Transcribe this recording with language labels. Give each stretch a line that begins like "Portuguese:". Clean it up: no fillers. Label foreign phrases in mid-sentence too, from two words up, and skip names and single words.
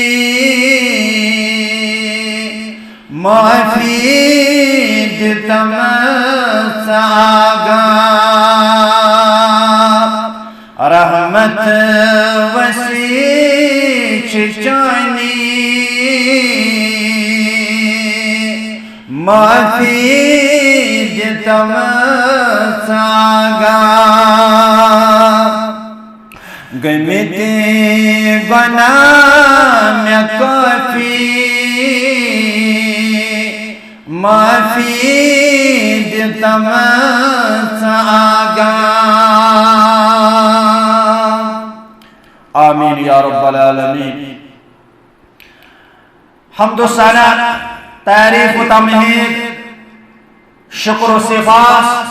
Kashmiri: معافی دیتم آگاہ رحمت وسیع چچانی معافی دیتم آگاہ گمیتی گناہ میں کافی معافی دیتم آگاہ آمین
Arabic: یا رب العالمین
Kashmiri: حمد و ثنا تعریف و تمہید شکر و صفات